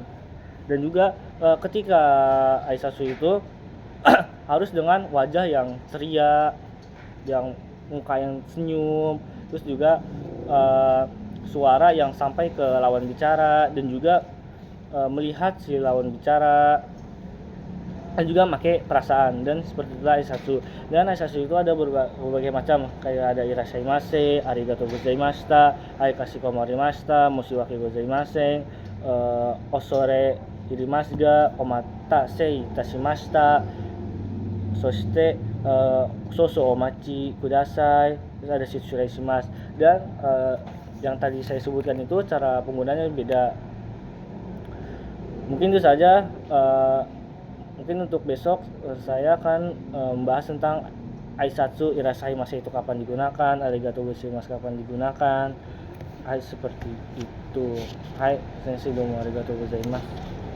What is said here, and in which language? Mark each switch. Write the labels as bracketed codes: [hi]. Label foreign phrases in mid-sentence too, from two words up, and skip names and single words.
[id] Dan juga ketika Aisatsu itu harus dengan wajah yang ceria, yang muka yang senyum, terus juga suara yang sampai ke lawan bicara, dan juga melihat si lawan bicara, dan juga pakai perasaan. Dan seperti itulah Aisatsu. Dan Aisatsu itu ada berbagai macam, kayak ada [ja] いらっしゃいませ、ありがとうございました、かしこまりました、申し訳ございません、恐れ入りますが、お待たせいたしました、そして少々お待ちください, [id] terus ada [ja] 失礼します. [id] Dan yang tadi saya sebutkan itu cara penggunaannya beda. Mungkin itu saja. Mungkin untuk besok saya akan membahas tentang [ja] 挨拶いらっしゃいませ [id] itu kapan digunakan, [ja] ありがとうございます [id] kapan digunakan. Seperti itu. [ja] 先生どうもありがとうございます.